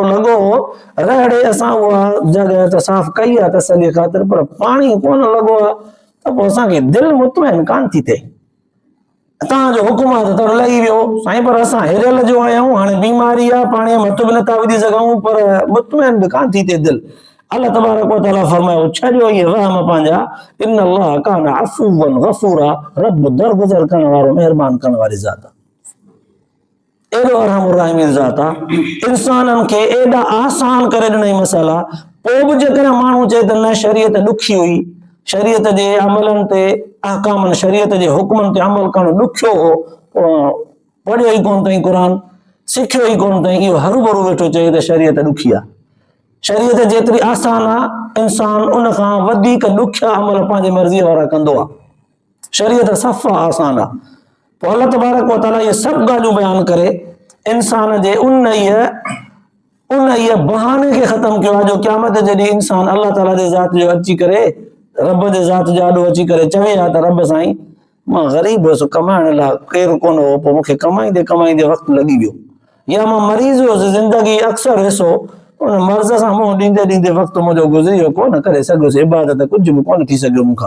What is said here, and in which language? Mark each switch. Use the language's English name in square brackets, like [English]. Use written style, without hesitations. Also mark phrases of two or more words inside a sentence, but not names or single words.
[Sindhi] लॻो रहड़े असां उहा जॻह त साफ़ कई आहे तसल्ली ख़ातिर पर पाणी कोन लॻो आहे त पोइ असांखे दिलि मुतमइन कान थी थिए तव्हांजो हुकुम आहे त लही वियो साईं पर असां हिरियल जो आया आहियूं हाणे बीमारी आहे पाणीअ में हथ बि नथा विझी सघूं पर मुतमइन बि कान थी थिए दिलि [Arabic] الله تبارك وتعالى [Sindhi] फरमायो छॾियो ये वहम पंहिंजा, [Arabic] إن الله كان عفوا غفورا, [Sindhi] रब दरगुज़र करण वारो महिरबान करण वारी ज़ात आहे। एॾो [Arabic] أرحم الراحمين [Sindhi] ज़ात आहे, इंसाननि खे एॾा आसान करे ॾिनई मसाला, पोइ बि जेकॾहिं माण्हू चए त न शरीयत ॾुखी हुई, शरीयत जे अमलनि ते अहकामनि शरीयत जे हुक्मनि ते अमल करणु ॾुखियो हो, पढ़ियो ई कोन अथई क़ुरान, सिखियो ई कोन अथई, इहो हरू वेठो चए त शरीयत ॾुखी आहे। शरीयत जेतिरी आसान आहे, इंसान उन खां वधीक ॾुखिया अमल पंहिंजी मर्ज़ीअ वारा कंदो आहे। शरीयत सफ़ा आसान आहे। पोइ [Arabic] الله تبارك وتعالى [Sindhi] इहे सभु ॻाल्हियूं बयानु करे इंसान जे उन बहाने खे ख़तमु कयो आहे जो क़यामत जॾहिं इंसान अल्लाह ताला जे ज़ात जो अची करे, रब जे ज़ात जो आॾो अची करे चवे हा त रब साईं मां ग़रीब हुयुसि, कमाइण लाइ केरु कोन हो, पोइ मूंखे कमाईंदे कमाईंदे वक़्तु लॻी वियो, या मां मरीज़ हुयुसि, ज़िंदगी अक्सर हिसो उन मर्ज़ सां मुंहुं ॾींदे ॾींदे वक़्तु मुंहिंजो गुज़री वियो, कोन करे सघियुसि इबादत, कुझु बि कोन थी सघियो मूंखां।